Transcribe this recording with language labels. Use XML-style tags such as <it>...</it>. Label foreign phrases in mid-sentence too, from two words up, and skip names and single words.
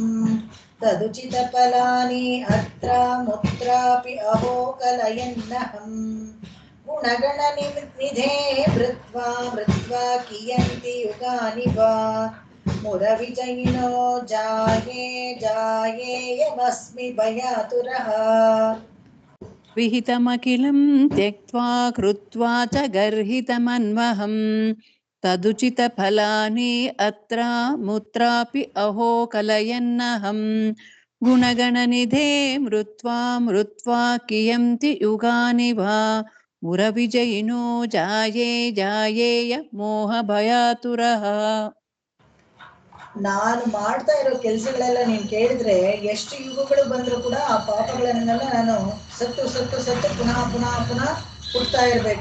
<sa>तदुचित फलानि अत्र मुत्रापि अहो कलयन्नहम्. गुणगण निधे मृत्वा मृत्वा कियन्ति युगानि वा. मुरविजयिनो जाये जायेयमस्मि भयातुरः. विहितमखिलं त्यक्त्वा कृत्वा च गर्हितमन्वहम्. तदुचित फलानि अत्र मुत्रापि अहो कलयन्नहम्. गुणगणनिधे मृत्वा मृत्वा कियन्ति युगानि वा. मुरविजयिनो जाये जायेय मोह भयातुरः.</sa> <kn>ನಾನು ಮಾಡ್ತಾ ಇರೋ ಕೆಲಸಗಳೆಲ್ಲ ನೀನ್ ಕೇಳಿದ್ರೆ ಎಷ್ಟು ಯುಗಗಳು ಬಂದ್ರು ಕೂಡ ಆ ಪಾಪಗಳನ್ನೆಲ್ಲ ನಾನು ಸತ್ತು ಸತ್ತು ಸತ್ತು ಪುನಃ ಪುನಃ ಪುನಃ ಹುಡ್ತಾ ಇರ್ಬೇಕು.</kn>